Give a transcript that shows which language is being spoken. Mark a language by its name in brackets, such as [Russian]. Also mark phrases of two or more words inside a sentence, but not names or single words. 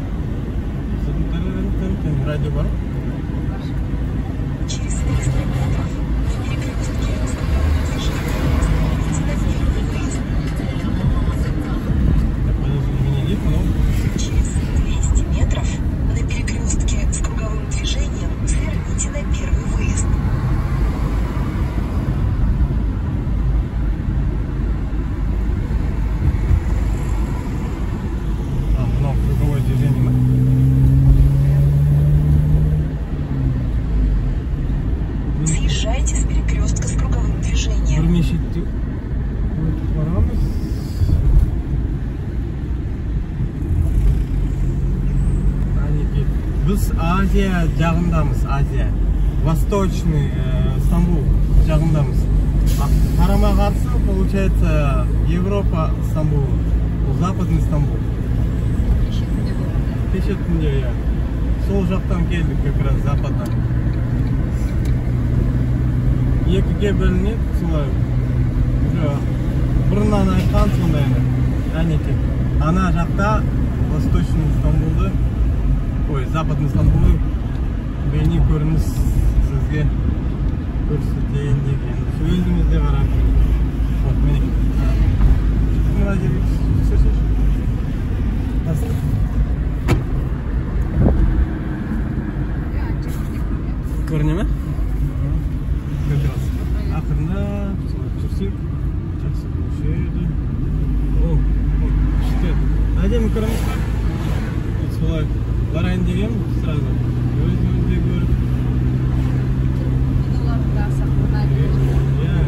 [Kazakh] радио бар. [Russian] Через 300 метров на перекрестке Через 200 метров на перекрестке с круговым движением сверните на первый выезд. Круговое движение. Съезжайте с перекрестка с круговым движением. [Kazakh] Біз Азия жағындамыз, Азия. Восточный Стамбул жағындамыз. Қарама қарсы, получается, Европа Стамбул, Западный Стамбул. Кеше түнде, я. Сол жақтан келдік, [Russian] как раз западдан. [Kazakh] Екіге бөлінеді, солай. Уже бұрыннан айтқан сондайны. Әнеке. Ана жақта Восточный Стамбулды, ой, Западный Стамбулды бейне көрініс сізге көрсетейін деген. Өзімізде қарап. Вот, міне. Мына жерге түсірсеш. Басты. Көріне ме? [Russian] Как раз. [Kazakh] Ақырында жүрсек, жақсы болушы еді. О, күшті. Әдемі көреміз ба? Солай барайын деген сразу. Өзімізде көріп. Оларда сақлана береді.